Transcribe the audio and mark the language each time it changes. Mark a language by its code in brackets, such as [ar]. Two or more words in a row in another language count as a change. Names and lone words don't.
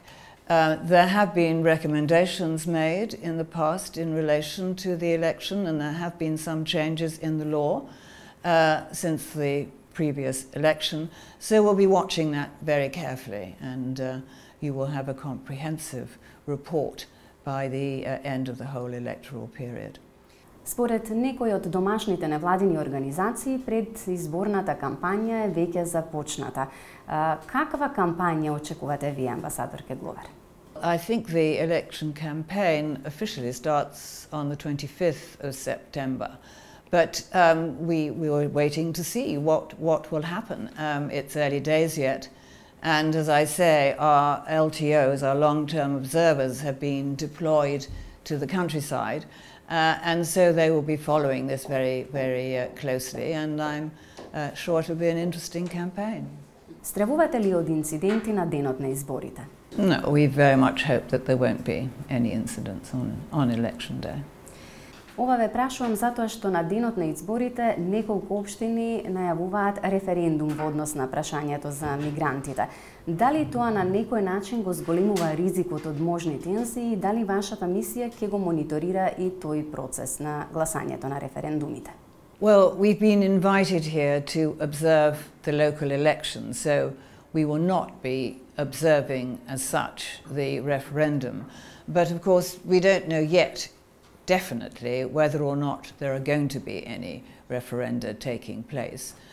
[en] There have been recommendations made in the past in relation to the election, and there have been some changes in the law since the previous election. So we'll be watching that very carefully, and you will have a comprehensive report by the end of the whole electoral period. [mk] Според некои од домашните невладини организации, предизборната кампања е веќе започната. Каква кампања очекувате вие, амбасадорке Гловер? [en] I think the election campaign officially starts on the 25th of September. But we were waiting to see what will happen. It's early days yet. And as I say, our LTOs, our long-term observers, have been deployed to the countryside. And so they will be following this very, very closely. And I'm sure it will be an interesting campaign. [mk] Стравувате ли од инциденти на денот на изборите? [en] No, we very much hope that there won't be any incidents on election day. [mk] Ова ве прашувам затоа што на денот на изборите неколку општини најавуваат референдум во однос на прашањето за мигрантите. Дали тоа на некој начин го зголемува ризикот од можни тензии и дали вашата мисија ќе го мониторира и тој процес на гласањето на референдумите? [en] Well, we've been invited here to observe the local elections, so we will not be observing as such the referendum. But of course, we don't know yet definitely whether or not there are going to be any referenda taking place.